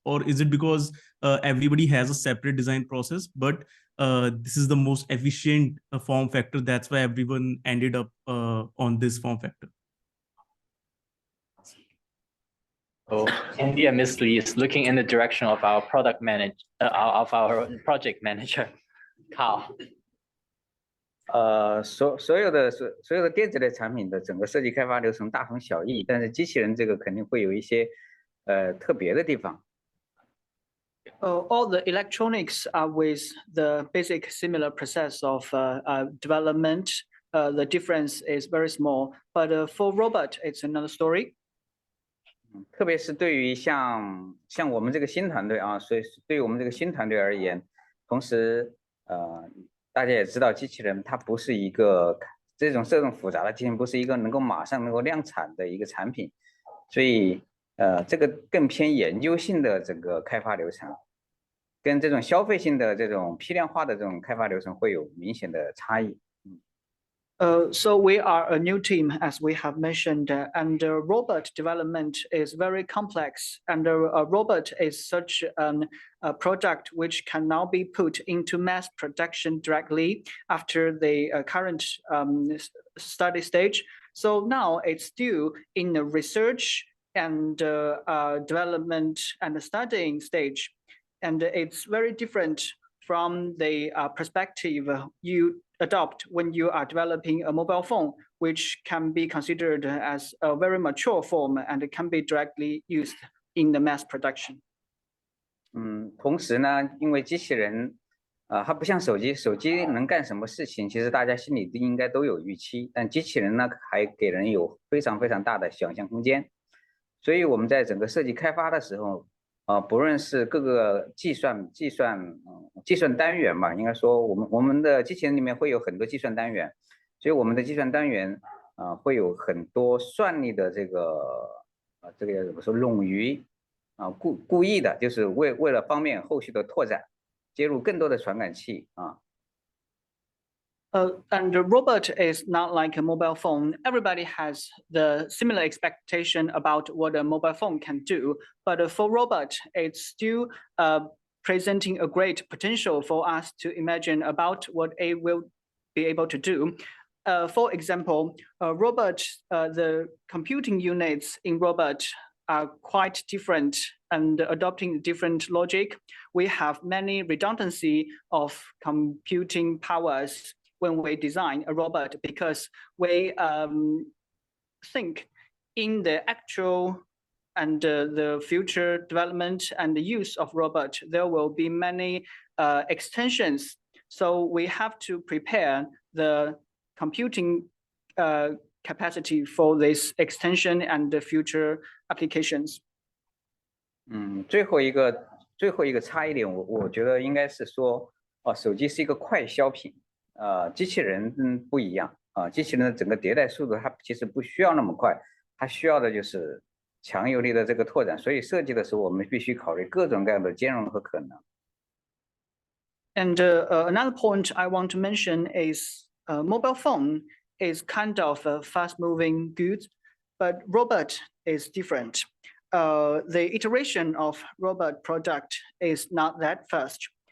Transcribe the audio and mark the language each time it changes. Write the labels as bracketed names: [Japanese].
[English] Or is it because everybody has a separate design process, but this is the most efficient form factor, that's why everyone ended up on this form factor? So India Misli is looking in the direction of our product manager, of our project manager, Carl. [Chinese] 所有的电子类产品的整个设计开发流程大同小异，但是机器人这个肯定会有一些特别的地方。 [English] All the electronics are with the basic similar process of development. The difference is very small, but for robot, it's another story. [Chinese] 特别是对于像我们这个新团队啊，所以对于我们这个新团队而言，同时大家也知道，机器人它不是一个这种复杂的机器人，不是一个能够马上能够量产的一个产品，所以这个更偏研究性的整个开发流程，跟这种消费性的这种批量化的这种开发流程会有明显的差异。 [English] So we are a new team, as we have mentioned, and robot development is very complex. And a robot is such a product which can now be put into mass production directly after the current study stage. So now it's still in the research and development and studying stage. And it's very different from the perspective you adopt when you are developing a mobile phone, which can be considered as a very mature form and it can be directly used in the mass production. [Chinese] 同时呢，因为机器人它不像手机能干什么事情，其实大家心里应该都有预期，但机器人呢还给人有非常非常大的想象空间，所以我们在整个设计开发的时候。不论是各个计算单元吧，应该说我们的机器人里面会有很多计算单元，所以我们的计算单元会有很多算力的这个怎么说冗余故意的，就是为了方便后续的拓展，接入更多的传感器啊。 [English] And the robot is not like a mobile phone. Everybody has the similar expectation about what a mobile phone can do. But for robot, it's still presenting a great potential for us to imagine about what it will be able to do. For example, robot, the computing units in robot are quite different and adopting different logic. We have many redundancy of computing powers when we design a robot, because we think in the actual and the future development and the use of robot, there will be many extensions. So we have to prepare the computing capacity for this extension and the future applications. [Chinese] 最后一个差一点，我觉得应该是说，手机是一个快消品。机器人不一样机器人的整个迭代速度它其实不需要那么快，它需要的就是强有力的这个拓展，所以设计的时候我们必须考虑各种各样的兼容和可能。 [English] And another point I want to mention is mobile phone is kind of a fast-moving goods, but robot is different. The iteration of robot product is not that fast.